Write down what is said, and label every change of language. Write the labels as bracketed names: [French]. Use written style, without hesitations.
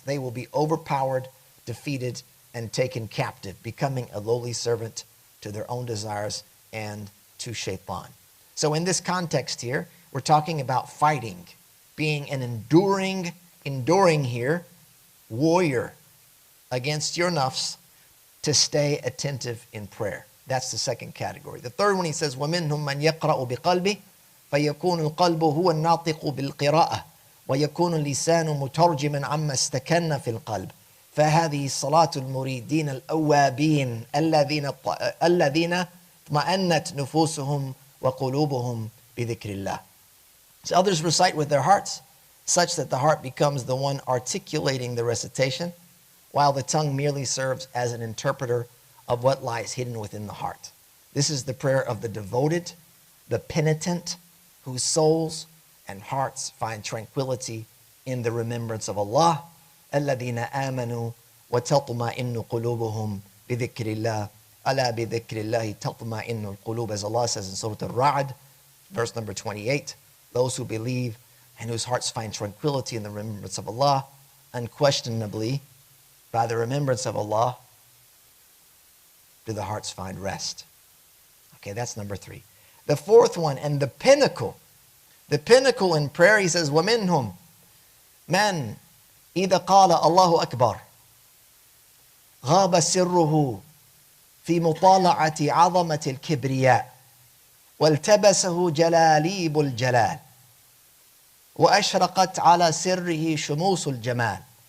[English] They will be overpowered, defeated, and taken captive, becoming a lowly servant to their own desires and to shaitan. So in this context here, we're talking about fighting, being an enduring here, warrior against your nafs, to stay attentive in prayer. That's the second category. The third one, he says, [Arabic] وَمِنْهُمْ مَنْ يَقْرَأُ بِقَلْبِهِ فَيَكُونُ الْقَلْبُ هُوَ النَّاطِقُ بِالْقِرَاءَةِ وَيَكُونُ اللِّسَانُ مُتَرْجِمًا عَمَّا اسْتَكَنَّ فِي الْقَلْبِ فهذه صلاة المريدين الأوابين الذين اطمأنت نفوسهم وقلوبهم بذكر الله. [English] So others recite with their hearts, such that the heart becomes the one articulating the recitation, while the tongue merely serves as an interpreter of what lies hidden within the heart. This is the prayer of the devoted, the penitent, whose souls and hearts find tranquility in the remembrance of Allah. [Arabic] الَّذِينَ آمَنُوا وَتَطْمَئِنُّ قُلُوبُهُمْ بِذِكْرِ اللَّهِ أَلَا بِذِكْرِ اللَّهِ تَطْمَئِنُّ الْقُلُوبُ, [English] as Allah says in Surah Al-Ra'd, verse number 28. Those who believe and whose hearts find tranquility in the remembrance of Allah, unquestionably, by the remembrance of Allah, do the hearts find rest. Okay, that's number 3. The fourth one, and the pinnacle in prayer, he says, [Arabic] وَمِنْهُمْ مَنْ إِذَا قَالَ اللَّهُ أَكْبَرُ غَابَ سِرُّهُ في مطالعة عظمة الكبرياء والتبسه جلاليب الجلال وأشرقت على سره شموس الجمال